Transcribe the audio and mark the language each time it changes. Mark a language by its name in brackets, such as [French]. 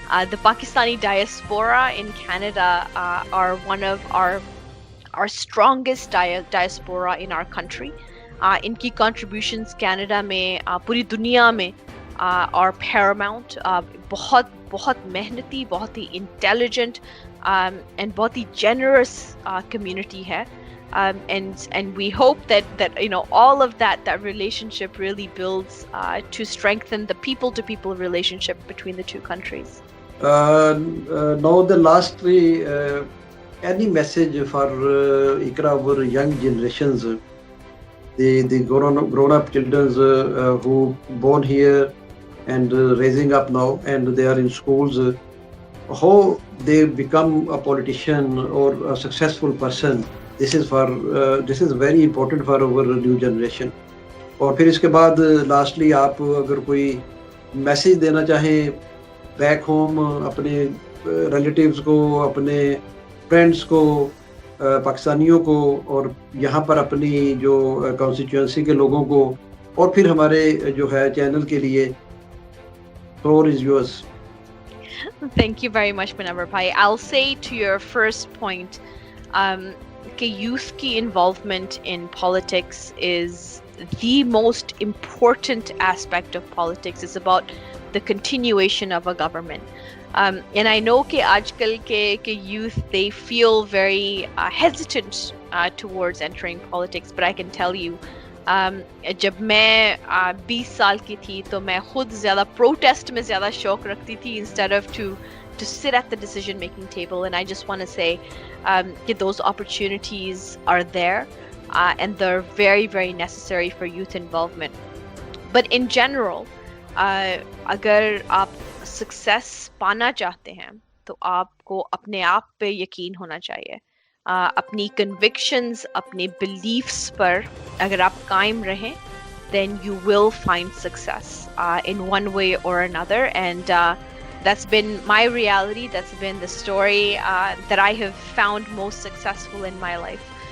[English] The Pakistani diaspora in Canada are one of our strongest diaspora in our country. [Hindi] इनकी contributions Canada में पूरी दुनिया में [English] are paramount. [Hindi] बहुत मेहनती, बहुत ही [English] intelligent and [Hindi] बहुत ही [English] generous community [Hindi] है. [English] And we hope that all of that relationship really builds to strengthen the people-to-people relationship between the two countries. Now the lastly, any message for Iqra, our young generations, the grown-up children who born here and raising up now, and they are in schools, how they become a politician or a successful person. This is very important for our new generation. [Hindi] और फिर इसके बाद lastly आप अगर कोई message देना चाहें back home अपने रिलेटिव्स को, अपने फ्रेंड्स को, पाकिस्तानियों को, और यहाँ पर अपनी जो कॉन्स्टिट्यूएंसी के लोगों को, और फिर हमारे जो है चैनल के लिए, [English] floor is yours. Thank you very much, Munawar Bhai. I'll say to your first point, youth ki involvement in politics is the most important aspect of politics. It's about the continuation of a government. And I know [Hindi] कि आजकल के [English] youth, they feel very hesitant towards entering politics, but I can tell you, [Hindi] जब मैं 20 साल की थी तो मैं खुद ज़्यादा [English] protest [Hindi] में ज़्यादा शौक रखती थी [English] instead of to sit at the decision making table. And I just want to say that those opportunities are there and they're very, very necessary for youth involvement. But in general, [Hindi] अगर आप success पाना चाहते हैं तो आपको अपने आप पे यकीन होना चाहिए. अपनी [English] convictions, [Hindi] अपने [English] beliefs [Hindi] पर अगर आप कायम रहें, [English] then you will find success in one way or another. And that's been my reality. That's been the story that I have found most successful in my life.